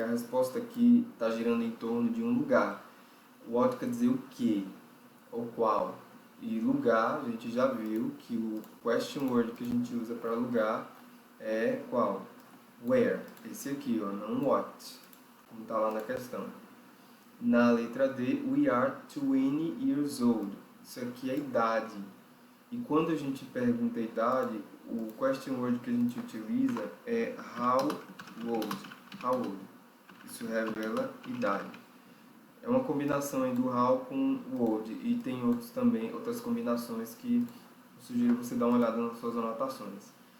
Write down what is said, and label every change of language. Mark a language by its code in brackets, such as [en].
[pt] A resposta aqui está girando em torno de um lugar. What quer dizer o que ou qual. E lugar, a gente já viu que o question word que a gente usa para lugar é qual? Where. Esse aqui, ó, não what, como está lá na questão. Na letra D, [en] we are 20 years old. [pt] Isso aqui é idade. E quando a gente pergunta a idade, o question word que a gente utiliza é how old. How old. Isso revela idade. É uma combinação aí do how com o old. E tem outros também, outras combinações que eu sugiro você dar uma olhada nas suas anotações.